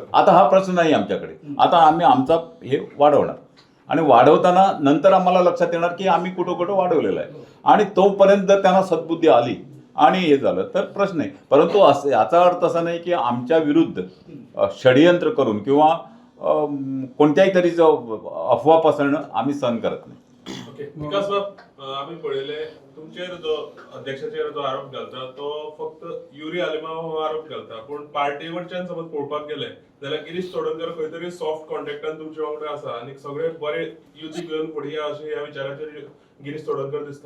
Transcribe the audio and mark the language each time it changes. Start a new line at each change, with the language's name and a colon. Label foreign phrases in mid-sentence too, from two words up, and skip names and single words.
Marathi: आता हा प्रश्न नाही आमच्याकडे. आता आम्ही आमचा हे वाढवणार आणि वाढवताना नंतर आम्हाला लक्षात येणार की आम्ही कुठं कुठं वाढवलेलं आहे आणि तोपर्यंत जर त्यांना सद्बुद्धी आली आणि हे झालं तर प्रश्न नाही. परंतु असं याचा अर्थ असा नाही की आमच्या विरुद्ध षडयंत्र करून किंवा कोणत्याही तरी अफवा पसरणं आम्ही सहन करत नाही.
Konkani: विकास बाब, आम्ही पळयले तुमचेर जो अध्यक्षाचेर जो आरोप घालता तो फक्त युरी आलिमाव हो आरोप घालता, पण पार्टी वयच्यान समज पळोवपाक गेले जाल्यार गिरीश चोडणकर खंय तरी सॉफ्ट कॉन्टॅक्टान तुमचे वांगडा आसा आणि सगळे बरे युती घेवन फुडें अशें ह्या विचाराचेर गिरीश चोडणकर दिसता.